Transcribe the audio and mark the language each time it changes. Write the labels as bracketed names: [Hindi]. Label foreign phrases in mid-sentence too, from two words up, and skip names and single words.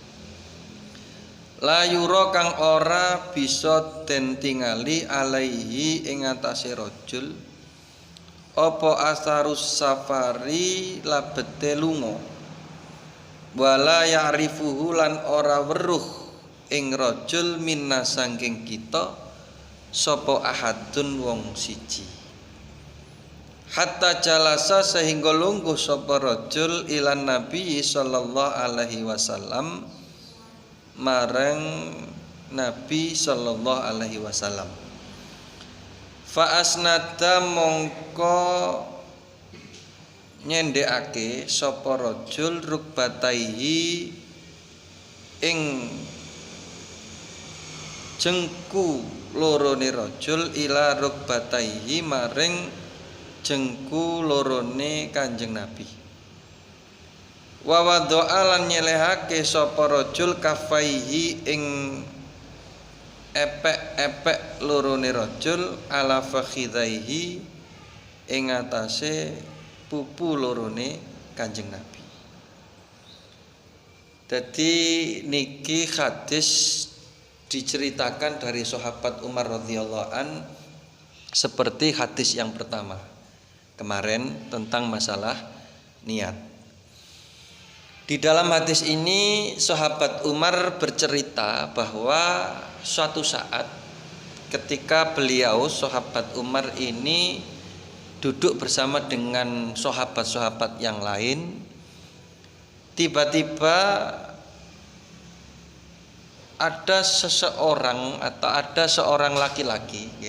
[Arabic] لا يرى [Javanese] kang ora bisa den tingali alaihi ing atase rajul apa [Arabic] أثر السفر [Javanese] labete lunga [Arabic] ولا يعرفه [Javanese] lan ora weruh ing [Arabic] رجل منا [Javanese] sangking kita sapa ahadun wong siji [Arabic] حتى جلس [Javanese] sehingga lungguh sapa [Arabic] رجل إلى النبي صلى الله عليه وسلم [Javanese] marang nabi [Arabic] صلى الله عليه وسلم فأسند mongko [Javanese] nyendhekake sapa [Arabic] رجل ركبتيه [Javanese] ing jengku lorone [Arabic] رجل إلى ركبتيه [Javanese] maring jengku lorone Kanjeng Nabi [Arabic] ووضع [Javanese] lan nyelehake sapa [Arabic] رجل كفيه [Javanese] ing epek-epek lorone [Arabic] رجل على فخذيه [Javanese] ing atase pupu lorone Kanjeng Nabi. [Indonesian] Jadi niki hadis diceritakan dari sahabat Umar [Arabic] رضي الله عن [Indonesian] seperti hadis yang pertama kemarin tentang masalah niat. Di dalam hadis ini sahabat Umar bercerita bahwa suatu saat ketika beliau sahabat Umar ini duduk bersama dengan sahabat-sahabat yang lain, tiba-tiba ada seseorang atau ada seorang laki-laki ya.